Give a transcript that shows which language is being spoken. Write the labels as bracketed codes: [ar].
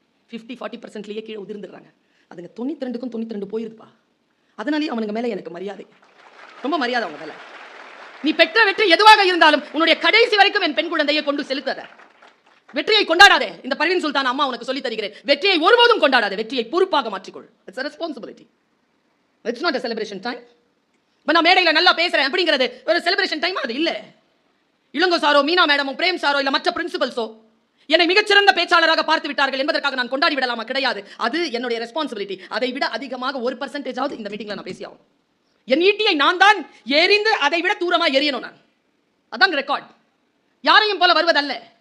[ta] 50-40%லேயே கீழே உதிர்ந்துடுறாங்க. அதுங்க 92க்கும் 92 போயிருதுப்பா. அதனாலேயே அவனுங்க மேலே எனக்கு மரியாதை, ரொம்ப மரியாதை அவங்க மேலே. நீ பெற்ற வெற்றி எதுவாக இருந்தாலும் உன்னுடைய கடைசி வரைக்கும் என் பெண் குழந்தையை கொண்டு செலுத்தாத. வெற்றியை கொண்டாடாதே. இந்த பர்வீன் சுல்தான் அம்மா உனக்கு சொல்லி தருகிறேன், வெற்றியை ஒருபோதும் கொண்டாடாதே, வெற்றியை பொறுப்பாக மாற்றிக்கொள். [en] It's a responsibility. It's not a celebration time. [ta] நான் மேடையில் நல்லா பேசுறேன் அப்படிங்கிறது ஒரு செலிப்ரேஷன் டைம் அது இல்ல. Ilango sorrow, Meena மேடமோ, frame sorrow இல்ல மற்ற பிரின்சிபல்ஸோ என்னை மிகச்சிறந்த பேச்சாளராக பார்த்து விட்டார்கள் என்பதற்காக நான் கொண்டாடி விடலாமா? கிடையாது. அது என்னுடைய ரெஸ்பான்சிபிலிட்டி. அதை விட அதிகமாக 1% இந்த மீட்டிங்ல நான் பேசி ஆகும். என் ஈட்டியை நான் தான் எரிந்து அதை விட தூரமா எரியணும். நான் அதான் ரெக்கார்ட். யாரையும் போல வருவதல்ல.